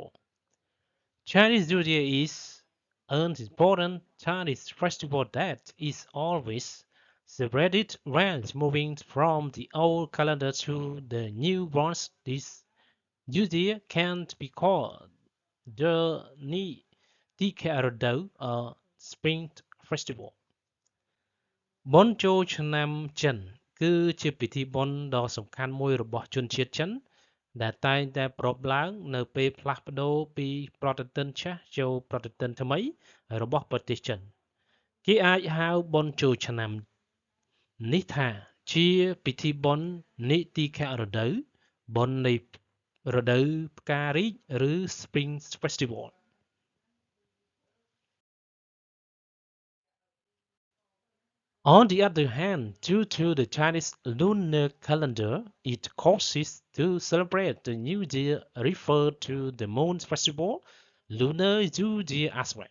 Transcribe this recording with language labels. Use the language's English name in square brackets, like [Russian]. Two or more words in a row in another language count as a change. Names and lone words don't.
[English] Chinese New Year is an important Chinese festival that is always celebrated when moving from the old calendar to the new ones. This New Year can be called the Ni Tika Rodao or Spring Festival. [Khmer] បុណ្យចូលឆ្នាំចិនគឺជាពិធីបុណ្យដ៏សំខាន់មួយរបស់ជនជាតិចិនដែលតែងតែប្រារព្ធឡើងនៅពេលផ្លាស់ប្ដូរពីប្រតិទិនចាស់ចូលប្រតិទិនថ្មីរបស់ប្រទេសចិនគេអាចហៅបុណ្យចូលឆ្នាំនេះថាជាពិធីបុណ្យនីតិខៈរដូវបុណ្យនៃរដូវផ្ការីកឬ [English] Spring Festival. On the other hand, due to the Chinese lunar calendar, it causes to celebrate the New Year referred to the Moon Festival, Lunar New Year as well.